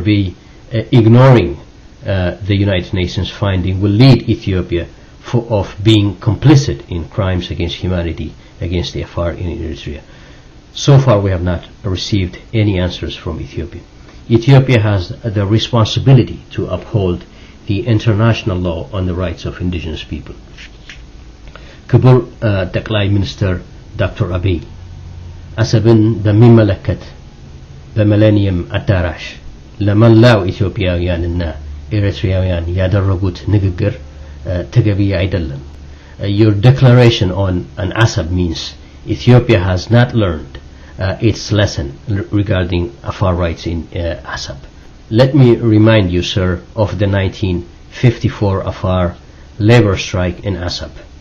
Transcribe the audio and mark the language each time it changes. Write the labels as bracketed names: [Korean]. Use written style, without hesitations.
[English] Abiy ignoring the United Nations finding will lead Ethiopia of being complicit in crimes against humanity against the Afar in Eritrea. So far we have not received any answers from Ethiopia. Ethiopia has the responsibility to uphold the international law on the rights of indigenous people. [Amharic] ክቡር ጠቅላይ ሚኒስትር ዶክተር አቢይ አሰብን በሚመለከት በሚሌኒየም አዳራሽ ለመላው ኢትዮጵያውያንና ኤርትራውያን ያደረጉት ንግግር ተገቢ አይደለም. [English] Your declaration on Asab means Ethiopia has not learned its lesson regarding Afar rights in Asab. Let me remind you, sir, of the 1954 Afar labor strike in Asab.